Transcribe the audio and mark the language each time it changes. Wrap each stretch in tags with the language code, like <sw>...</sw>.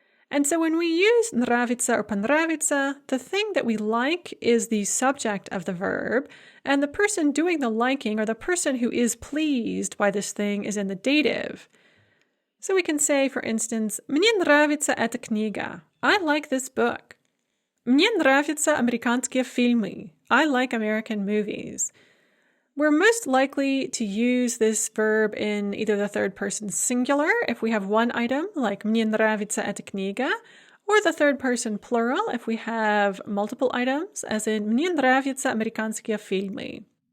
<en>And so when we use нравится or понравится, the thing that we like is the subject of the verb, and the person doing the liking or the person who is pleased by this thing is in the dative. So we can say, for instance,</en> <ru>мне нравится эта книга.</ru> <en>I like this book.</en> <ru>Мне нравятся американские фильмы.</ru> <en>I like American movies. We're most likely to use this verb in either the third person singular, if we have one item, like</en> <ru>мне нравится эта книга,</ru> <en>or the third person plural, if we have multiple items, as in</en> <ru>мне нравятся американские фильмы.</ru>